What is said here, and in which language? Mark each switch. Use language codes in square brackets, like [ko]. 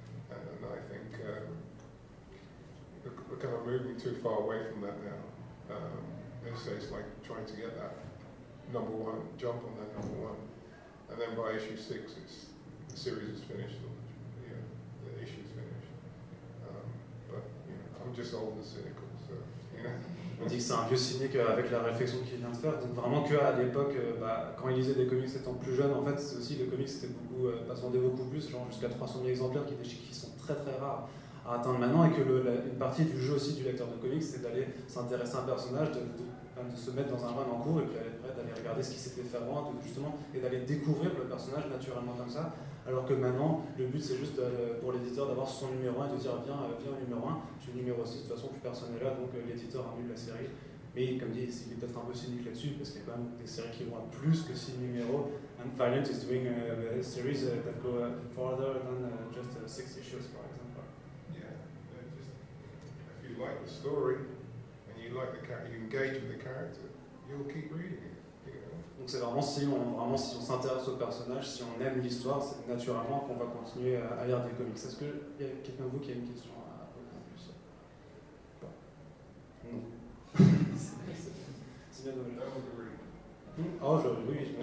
[en] And I think we're kind of moving too far away from that now. It's like trying to get that number one, jump on that number one. And then by issue 6, the series is finished, the issue is finished. I'm just old and cynical, so. [fr] On dit que c'est un vieux cynique avec la réflexion qu'il vient de faire. Donc vraiment qu'à l'époque, quand il lisait des comics étant plus jeune, en fait, c'est aussi le comics était beaucoup, vendait beaucoup plus, genre jusqu'à 300 000 exemplaires, qui sont très très rares à atteindre maintenant, et que une partie du jeu aussi du lecteur de comics, c'est d'aller s'intéresser à un personnage, de se mettre dans un run en cours et puis après d'aller regarder ce qui s'était fait avant et d'aller découvrir le personnage naturellement comme ça, alors que maintenant le but c'est juste pour l'éditeur d'avoir son numéro 1 et de dire viens au numéro 1, tu es numéro 6, de toute façon plus personne n'est là, donc l'éditeur annule la série Mais comme dit, il est peut-être un peu cynique là-dessus, parce qu'il y a quand même des séries qui vont à plus que 6 numéros. [en] And Valiant is doing a series that go farther than just 6 issues, for example. Yeah, if you like the story, and you like the character, you engage with the character, you'll keep reading it. [fr] Donc c'est vraiment si on s'intéresse au personnage, si on aime l'histoire, c'est naturellement qu'on va continuer à lire des comics. Est-ce qu'il y a quelqu'un de vous qui a une question à poser en plus? Pas. Non. C'est bien dommage. Oh, oui.